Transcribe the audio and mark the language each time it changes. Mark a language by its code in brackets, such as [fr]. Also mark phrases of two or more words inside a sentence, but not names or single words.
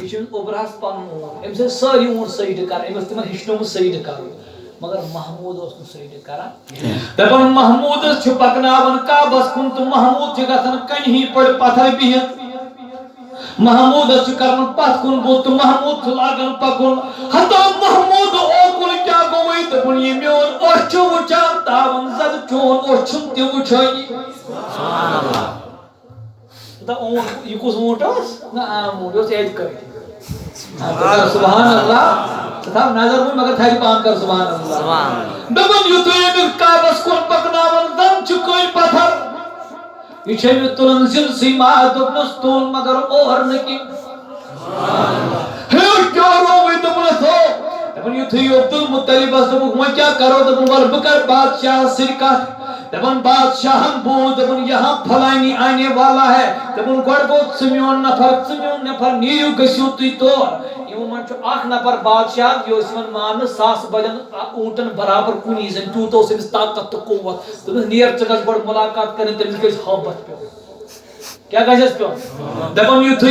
[ks] یہِ چھُ اوبراہس پنُن اونٹ أمِس ٲسۍ سٲری اونٹ سایڈٕ کران أمۍ ٲس تِمن ہیٚچھنومُت سایڈٕ کرُن مگر محموٗد اوس نہٕ سایڈٕ کران دپان محموٗدس چھُ پکناوان کعبس کُن تہٕ محموٗد چھُ گژھان کنہِ پٮ۪ٹھ پتھر بِہِتھ محموٗدس چھُ کران پتھ کُن بُتھ تہٕ محموٗد چھُ لاگان پکُن ہتا محموٗد اوکُن کیٛاہ گوٚوُے دوٚپُن یہِ میون أچھ چھُ وٕچھان تاوَن زد چون أچھ چھُنہٕ تہِ وٕچھٲنی اونٹ یہ کُس اونٹ اوس نہ عام اونٹ اوس ییٚتہِ کٔرِتھ سبحان اللہ تھاو نظر وۄنۍ مگر تھاوِ پان کر سبحان اللہ دپان یُتھُے أمِس کعبس کُن پکناوان زن چھُ کٔنۍ پتھر یہ چھِ أمِس تُلان زِلسٕے ماز دوٚپنَس تُل مگر اور نہٕ کینٛہہ ہے کیٛاہ رووٕے دوٚپنَس ہو دپان یُتھُے عبدالمطلبس دوٚپُکھ وۄنۍ کیٛاہ کرو دوٚپُن وَلہٕ بہٕ کرٕ بادشاہس سۭتۍ کتھ دپان بادشاہن بوٗز دپان [ur] یہاں فلانی آنے والا ہے [ks] دپان گۄڈٕ گوٚو ژٕ میون نفر نیٖرِو گٔژھِو تُہۍ تور یِمو منٛز چھُ اکھ نفر بادشاہ یہِ اوس یِوان ماننہٕ ساسہٕ بَدٮ۪ن اونٹن برابر کُنی زَن تیوٗت اوس أمِس طاقت تہٕ قوت دوٚپنَس نیر ژٕ گژھ گۄڈٕ مُلاقات کَرٕنۍ تٔمِس گژھِ ہٲبت پیوٚن کیا گژھٮ۪س پیوٚن دپان یُتھُے